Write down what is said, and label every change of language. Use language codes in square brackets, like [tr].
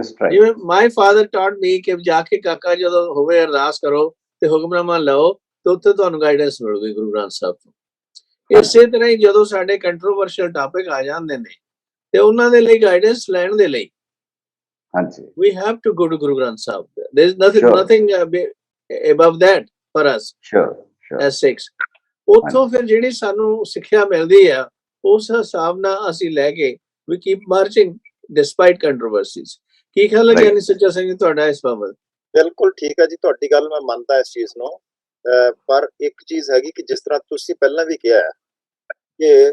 [pa] ਜਿਵੇਂ [en] my father taught me [pa] ਕਿ ਜਾ ਕੇ ਕਾਕਾ ਜਦੋਂ ਹੋਵੇ ਅਰਦਾਸ ਕਰੋ ਤੇ ਹੁਕਮਨਾਮਾ ਲਓ ਤੇ ਉੱਥੇ ਤੁਹਾਨੂੰ ਗਾਈਡੈਂਸ ਮਿਲੂਗੀ ਗੁਰੂ ਗ੍ਰੰਥ ਸਾਹਿਬ ਤੋਂ। ਇਸੇ ਤਰ੍ਹਾਂ ਹੀ ਜਦੋਂ ਸਾਡੇ ਕੰਟਰੋਵਰਸ਼ੀਅਲ ਟਾਪਿਕ ਆ ਜਾਂਦੇ ਨੇ ਤੇ ਉਹਨਾਂ ਦੇ ਲਈ ਗਾਈਡੈਂਸ ਲੈਣ ਦੇ ਲਈ [en] we have to go to Guru Granth Sahib. There is nothing above that for us as Sikhs. [pa] ਉੱਥੋਂ ਫਿਰ ਜਿਹੜੀ ਸਾਨੂੰ ਸਿੱਖਿਆ ਮਿਲਦੀ ਆ ਉਸ ਹਿਸਾਬ ਨਾਲ ਅਸੀਂ ਲੈ ਕੇ [en] we keep marching despite controversies. [pa] ਕੀ ਖਿਆਲ ਹੈ ਗਿਆਨੀ ਸੁੱਚਾ ਸਿੰਘ ਜੀ ਤੁਹਾਡਾ ਇਸ ਬਾਬਤ? ਬਿਲਕੁਲ ਠੀਕ ਹੈ ਜੀ, ਤੁਹਾਡੀ ਗੱਲ ਮੈਂ ਮੰਨਦਾ ਇਸ ਚੀਜ਼ ਨੂੰ। ਪਰ ਇੱਕ ਚੀਜ਼ ਹੈਗੀ ਕਿ ਜਿਸ ਤਰ੍ਹਾਂ ਤੁਸੀਂ ਪਹਿਲਾਂ ਵੀ ਕਿਹਾ ਕਿ